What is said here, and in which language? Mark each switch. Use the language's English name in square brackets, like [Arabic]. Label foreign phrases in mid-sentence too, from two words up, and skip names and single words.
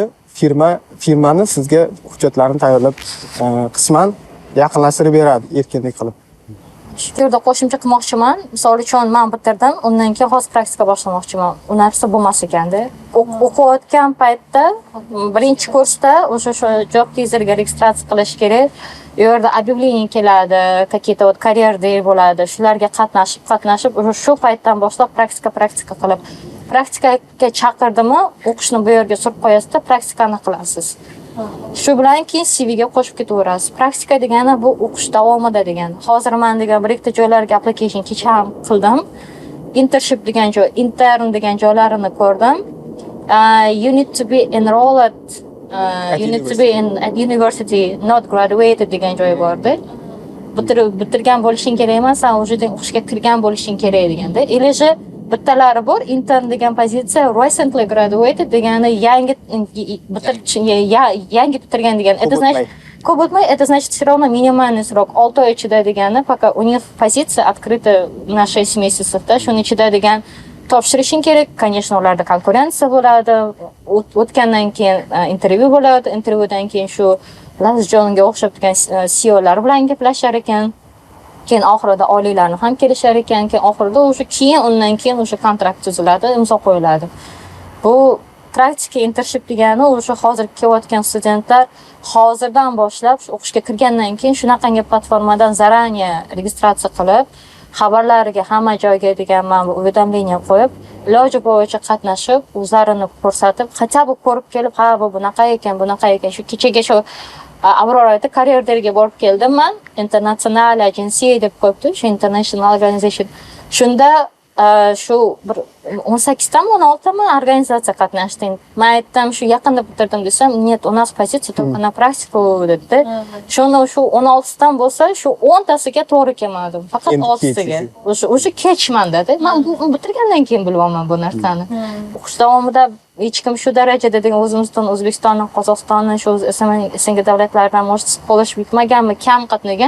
[Uzbek] Firmani sizga hujjatlarni tayyorlab qisman yaqinlashtirib beradi erkinlik qilib. Shu yerda qo'shimcha qilmoqchiman. Misol uchun men bitirdim, undan keyin hozir praktika boshlamoqchiman. U narsa bo'lmas ekanda. O'qiyotgan paytda birinchi kursda o'sha job teaserga registratsiya qilish kerak. U yerda объявление keladi, [Russian] какие-то вот карьер [Uzbek] day bo'ladi. Shularga qatnashib, o'sha shu paytdan boshlab praktika qilib, praktikaga chaqirdimi, o'qishni bu yerga surib qo'yasizda, praktikani qilasiz. Shu bilan keyin CV ga qo'shib ketaverasiz. Praktika degani bu o'qish davomida degani. Hozir men degan bir ikkita joylarga application kecha ham qildim. Internship degan joy, intern degan joylarini ko'rdim. [English] You need to be enrolled you need to be at university, not graduated [Uzbek] degan joy bordi. Bitirgan bo'lishing kerak emas, sen уже o'qishga kirgan bo'lishing kerak deganda. Eleji bittalari bor, intern degan pozitsiya [English] recently graduated [Uzbek] degani yangi bitirgan degani. [Russian] Это значит, [Uzbek] ko'p o'tmay, [Russian] это значит, все равно минимальный срок 6 [Uzbek] oy ichida degani, [Russian] пока у них позиция открыта на 6 месяцев, да, [Uzbek] shuning ichida degan topshirishing kerak. Конечно, ularda konkurensiya bo'ladi. O'tgandan keyin intervyu bo'ladi. Intervyudan keyin shu Laz Johnga o'xshab turgan CEOlar bilan gaplashar ekan. Keyin oxirida oliylarni ham kelishar ekan. Keyin oxirida undan keyin o'sha kontrakt tuziladi, imzo qo'yiladi. Bu praktika internship degani o'sha hozir kelayotgan studentlar hozirdan boshlab o'qishga kirgandan keyin shunaqangi platformadan zaranniye registratsiya qilib, xabarlariga hamma joyga degan men bu уведомление qo'yib, iloji bo'yicha qatnashib, o'zlarini ko'rsatib, [Russian] хотя бы [Uzbek] ko'rib kelib, ha bu bunaqa ekan. Shu kechaga shu Aurora aytdi, karyerlarga borib keldim men. [English] International agency [Uzbek] deb qo'yibdi, shu [English] international organization. [Uzbek] Shunda shu 18 tami 16 tami organizatsiya qatnashdi. Men aytdim, shu yaqinda bitirdim desam, [Russian] "Нет, у нас позиция только на практику" dedi. [Uzbek] Shunda shu 16 dan bo'lsa, shu 10 tasiga to'g'ri kelmadim. Faqat 6 siga. O'sha kechman dedi. Men bitirgandan keyin bilaman bu narsani. O'qish davomida hech kim shu darajada degan o'zimizdan O'zbekistondan, Qozog'istondan, shu SNG davlatlardan может qolish bitmaganmi, kam qatnagan.